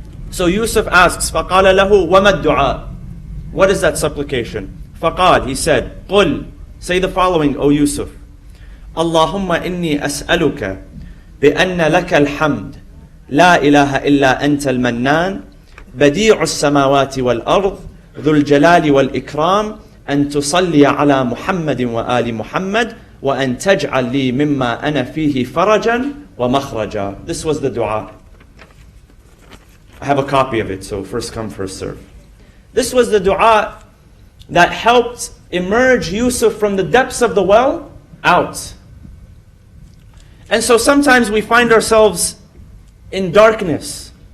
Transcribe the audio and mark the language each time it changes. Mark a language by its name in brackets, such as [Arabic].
[English] So Yusuf asks, [Arabic] فَقَالَ لَهُ وَمَا الدُّعَاء? [English] What is that supplication? [Arabic] فَقَالَ, [English] he said, [Arabic] قُلْ, [English] say the following, O Yusuf. [Arabic] اللهم إني أسألك بأن لك الحمد لا إله إلا أنت المنان بديع السماوات والأرض ذو الجلال والإكرام أن تصلي على محمد وآل محمد وأن تجعل لي مما أنا فيه فرجا ومخرجا. [English] This was the dua. I have a copy of it, so first come, first serve. This was the dua that helped emerge Yusuf from the depths of the well out. And so sometimes we find ourselves in darkness.